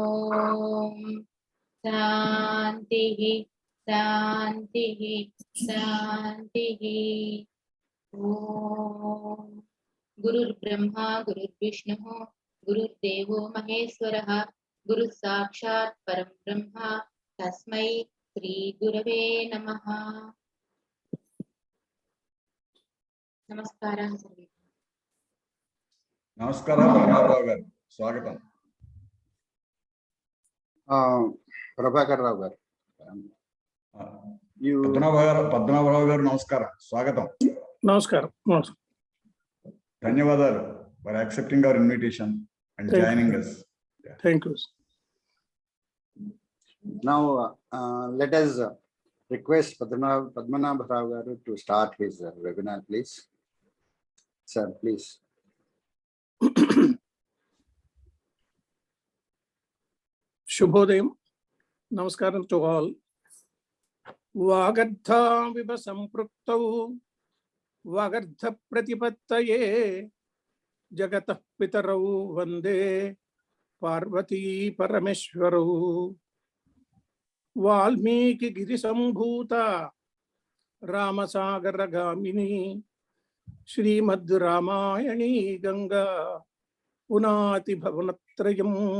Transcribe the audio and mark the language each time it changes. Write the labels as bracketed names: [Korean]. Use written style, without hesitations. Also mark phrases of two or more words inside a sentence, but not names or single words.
[Sanskrit] ॐ शान्तिः शान्तिः शान्तिः ॐ गुरुर्ब्रह्मा गुरुर्विष्णुः गुरुर्देवो महेश्वरः गुरुः साक्षात् परं ब्रह्म तस्मै श्रीगुरवे नमः। नमस्कारः सर्वे। [Telugu] నమస్కారం పద్మనాభరావు గారు, స్వాగతం. ప్రభాకర్ రావు గారు, పద్మనాభరావు గారు నమస్కారం, స్వాగతం. నమస్కారం. [English] ధన్యవాదాలు for accepting our invitation and joining us. Thank you. Now let us request Padmanabha Rao garu to start his webinar, please. Sir, please. Shubhodayam. Namaskaram to all. [Sanskrit] वागध विव सम्प्रक्तौ वागध प्रतिपत्तये जगतः पितरौ वन्दे पार्वती परमेश्वरौ वाल्मीकि गिरिसम्भूता रामसागरगामिनी श्रीमद् रामायणी गङ्गा पुनाति भवनत्रयम्